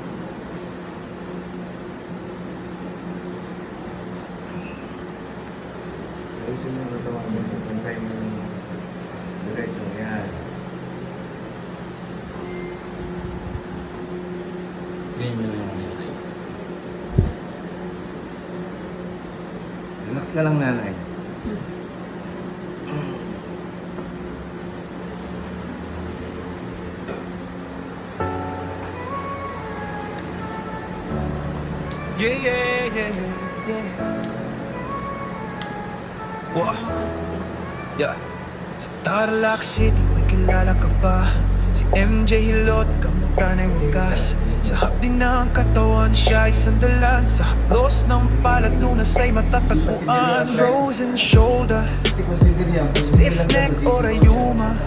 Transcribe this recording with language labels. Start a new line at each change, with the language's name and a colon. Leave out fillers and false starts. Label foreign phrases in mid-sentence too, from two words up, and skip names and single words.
Filipino: Ayusin mo yung katawan mo. Pantay mo yung diretso. Yan. Ganyan na lang yung Relax ka lang, nanay.
English: Yeah, yeah, yeah, yeah. Wah. Yeah.
Filipino: Sa Tarlac City, may kilala ka ba? Si MJ Hilot, kamutan ay wagas. Sa hapdi ng katawan, siya ay sandalan. Sa haplos ng palad, lunas ay matatagpuan.
English: Frozen shoulder,
Filipino: Kasi consider yan.
English: stiff neck
Filipino: o rayuma.